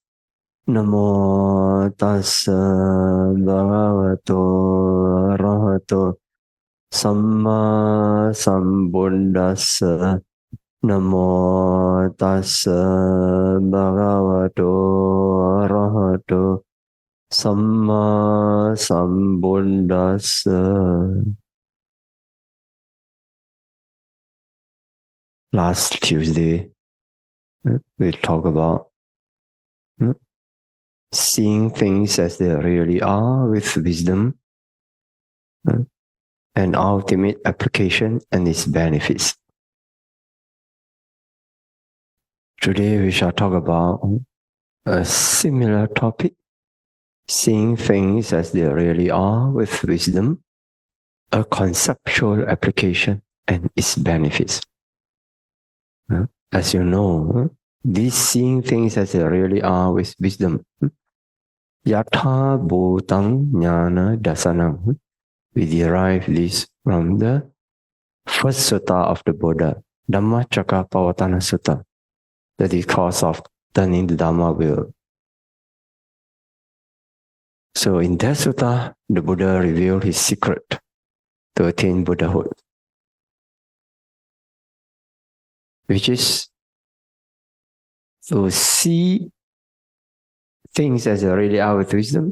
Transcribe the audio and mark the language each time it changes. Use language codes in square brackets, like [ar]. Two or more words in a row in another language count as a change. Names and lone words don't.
[pi] Namo tassa bhagavato arahato samma sambuddhassa. Namo tassa bhagavato arahato Samma Sambuddhassa. [en] Last Tuesday, we talked about seeing things as they really are with wisdom, and ultimate application and its benefits. Today we shall talk about a similar topic, seeing things as they really are with wisdom, a conceptual application and its benefits. As you know, this seeing things as they really are with wisdom, [pi] yathā-bhūtaṁ ñāṇa-dassanaṁ. [en] We derive this from the first sutta of the Buddha, Dhammacakkappavattana Sutta, the discourse of turning the Dhamma wheel. So in that sutta, the Buddha revealed his secret to attain Buddhahood, which is to see things as they really are with wisdom.